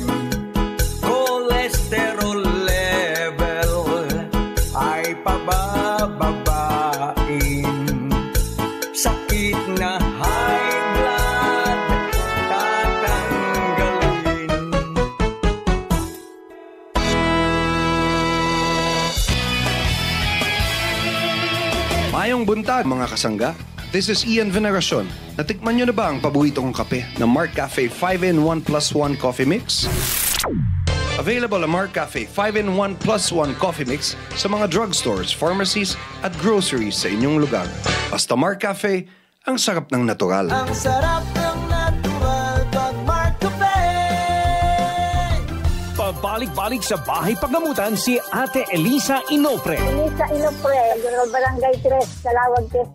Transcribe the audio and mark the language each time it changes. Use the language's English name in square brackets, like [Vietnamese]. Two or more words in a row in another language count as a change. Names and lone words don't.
[Filipino] Cholesterol level ay pabababain, sakit na [English] high blood [Filipino] tatanggalin. [Cebuano] Mayong buntag mga kasangga. [English] This is [Filipino] Ian Veneracion. Natikman nyo na ba ang paborito kong kape na Marcafe 5-in-1 plus 1 coffee mix? Available ang Marcafe 5-in-1 plus 1 coffee mix sa mga drugstores, pharmacies at groceries sa inyong lugar. Basta Marcafe, ang sarap ng natural. Ang sarap ng natural pag Marcafe. Pag Nagbalik-balik sa bahay paggamutan si Ate Elisa Inopre. Elisa Inopre, General Barangay 3, Calawag, Quezon.